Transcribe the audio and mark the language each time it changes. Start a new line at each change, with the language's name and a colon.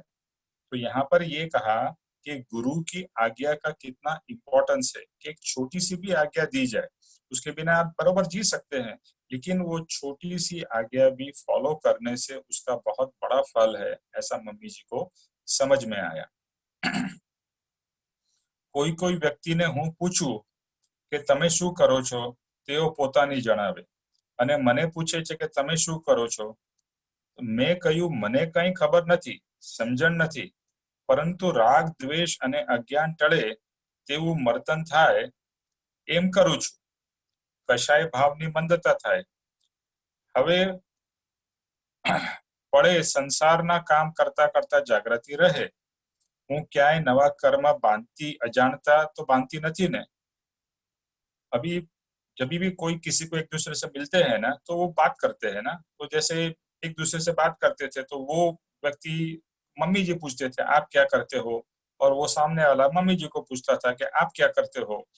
Hindi: तो यहाँ पर ये कहा कि गुरु की आज्ञा का कितना इंपॉर्टेंस है कि एक छोटी सी भी आज्ञा दी जाए, उसके बिना आप बराबर जी सकते हैं, लेकिन वो छोटी सी आज्ञा भी फॉलो करने से उसका बहुत बड़ा फल है, ऐसा मम्मी जी को समझ में आया।
Gujarati: कोई व्यक्तिने હું પૂછું કે તમે શું કરો છો, તેઓ પોતાની જણાવે અને મને પૂછે છે કે તમે શું કરો છો, મેં કહ્યું મને કંઈ ખબર નથી, સમજણ નથી, પરંતુ રાગ દ્વેષ અને અજ્ઞાન ટળે તેવું વર્તન થાય એમ કરું છું. કશાય ભાવની મંદતા થાય. હવે પડે સંસારના કામ કરતા કરતા જાગૃતિ રહે. હું ક્યાંય નવા કર્મ बांधती अजानता तो बांधती
Hindi: नहीं
Gujarati: ने.
Hindi: अभी जब भी कोई किसी को एक दूसरे से मिलते हैं ना तो वो बात करते हैं ना, तो जैसे एक दूसरे से बात करते थे तो वो व्यक्ति मम्मी जी पूछते थे आप क्या करते हो, और वो सामने वाला मम्मी जी को पूछता था कि आप क्या करते हो.